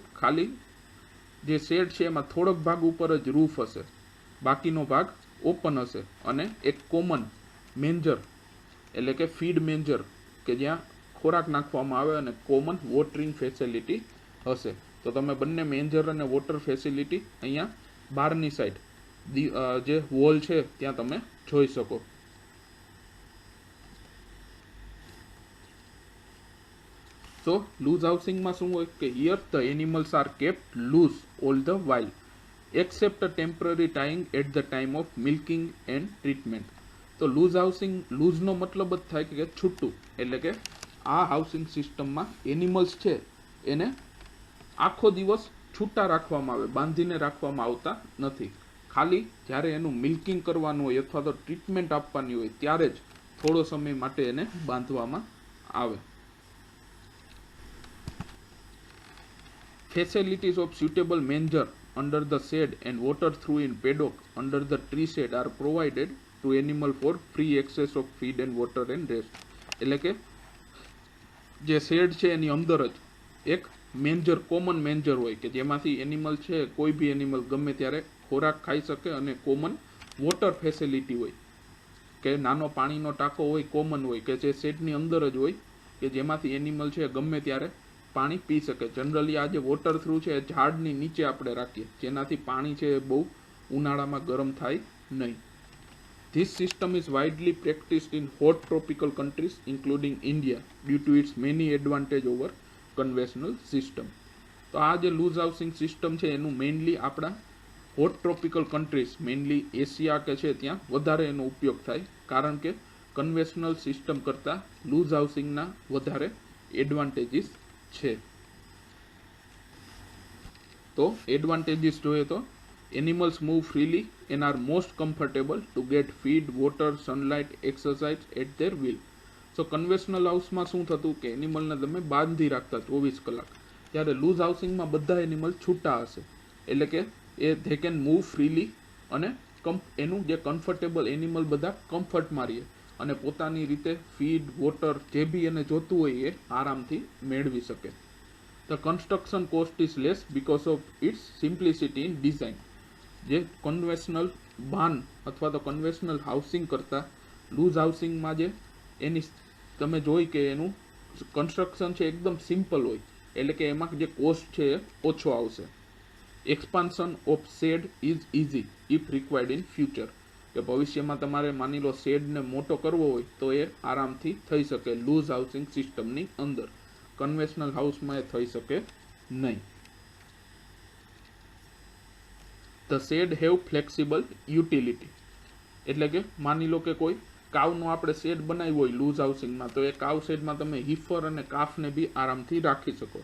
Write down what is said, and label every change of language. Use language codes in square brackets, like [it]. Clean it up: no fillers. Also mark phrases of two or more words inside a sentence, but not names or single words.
[gu] ખાલી જે શેડ છે એમાં થોડોક ભાગ ઉપર જ રૂફ હશે, બાકીનો ભાગ ઓપન હશે, અને એક [en] common manger [gu] એટલે કે [en] feed manger [gu] કે જ્યાં ખોરાક નાખવામાં આવે, અને [en] common watering facility [gu] હશે. તો તમે બંને મેન્જર અને [en] water facility [gu] અહીંયા બહારની સાઈડ જે વોલ છે ત્યાં તમે જોઈ શકો. [en] So loose [gu] હાઉસિંગમાં શું હોય કે [en] here the animals are kept loose all the while except a temporary tying at the time of milking and treatment. [gu] તો [en] loose housing, [gu] લૂઝનો મતલબ જ થાય કે છૂટું, એટલે કે આ [en] housing systemમાં [gu] એનિમલ્સ છે એને આખો દિવસ છૂટા રાખવામાં આવે, બાંધીને રાખવામાં આવતા નથી. ખાલી જ્યારે એનું મિલ્કિંગ કરવાનું હોય અથવા તો ટ્રીટમેન્ટ આપવાની હોય ત્યારે જ થોડો સમય માટે એને બાંધવામાં આવે. [en] Facilities of suitable manger under the shade and water through in paddock under the tree shade are provided to animal for free access of feed and water and rest. [gu] એટલે કે જે શેડ છે એની અંદર જ એક મેન્જર, [en] common manger [gu] હોય કે જેમાંથી એનિમલ છે, કોઈ બી એનિમલ ગમે ત્યારે ખોરાક ખાઈ શકે, અને [en] common water facility [gu] હોય કે નાનો પાણીનો ટાંકો હોય, કોમન હોય કે જે શેડની અંદર જ હોય કે જેમાંથી એનિમલ છે ગમે ત્યારે પાણી પી શકે. જનરલી આ જે [en] water trough [gu] છે એ ઝાડની નીચે આપણે રાખીએ, જેનાથી પાણી છે એ બહુ ઉનાળામાં ગરમ થાય નહીં. [en] This system is widely practiced in hot tropical countries including India due to its many advantage over conventional system. [gu] તો આ જે [en] loose housing system [gu] છે એનું મેઇનલી આપણા [en] hot tropical countries, [gu] મેઇનલી એશિયા કે છે ત્યાં વધારે એનો ઉપયોગ થાય, કારણ કે [en] conventional system [gu] કરતાં લૂઝ હાઉસિંગના વધારે એડવાન્ટેજીસ છે. તો એડવાન્ટેજીસ જોઈએ તો [en] animals move freely and are most comfortable to get feed, water, sunlight, exercise at their will. [gu] So કન્વેશનલ હાઉસમાં શું થતું કે એનિમલને તમે બાંધી રાખતા 24 કલાક, ત્યારે લૂઝ હાઉસિંગમાં બધા એનિમલ છૂટા હશે, એટલે કે [en] they can move freely, [gu] અને એનું જે કમ્ફર્ટેબલ એનિમલ બધા કમ્ફર્ટમાં રહીએ અને પોતાની રીતે ફીડ, વોટર જે બી એને જોતું હોય એ આરામથી મેળવી શકે. [en] The construction cost is less because of its simplicity in design. [gu] જે કન્વેશનલ બાન અથવા તો કન્વેશનલ હાઉસિંગ કરતાં લૂઝ હાઉસિંગમાં જે એની તમે જોઈ કે એનું કન્સ્ટ્રક્શન છે એકદમ સિમ્પલ હોય, એટલે કે એમાં જે કોસ્ટ છે એ ઓછો આવશે. [en] Expansion of shed is easy if required in future [gu] કે ભવિષ્યમાં તમારે માની લો શેડને મોટો કરવો હોય તો એ આરામથી થઈ શકે [en] loose housing systemની [gu] અંદર. કન્વેશનલ હાઉસમાં એ થઈ શકે નહીં. [en] The shed have flexible utility [gu] એટલે કે માની લો કે કોઈ કાવનો આપણે શેડ બનાવ્યો હોય લૂઝ હાઉસિંગમાં તો એ કાવ શેડમાં તમે હીફર અને કાફને બી આરામથી રાખી શકો.